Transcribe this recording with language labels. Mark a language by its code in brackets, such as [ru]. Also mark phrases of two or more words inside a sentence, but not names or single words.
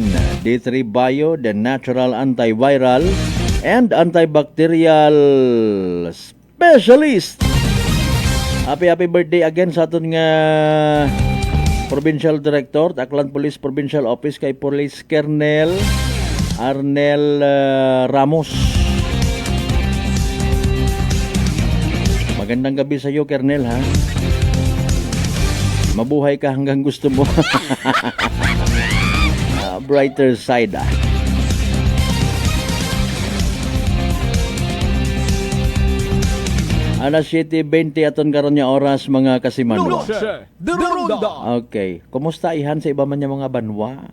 [en] D3 Bio, the natural antiviral and antibacterial specialist. Happy birthday again [hil] sa aton nga Provincial Director, Aklan Police Provincial Office kay Police Colonel Arnel Ramos. [tl] Magandang gabi sa iyo, Colonel, ha? Mabuhay ka hanggang gusto mo. [en] Brighter side, ah. [hil] Alas 7:20 aton karon nga oras mga kasimanwa. Okay, kumusta ihan sa iba man nga mga banwa?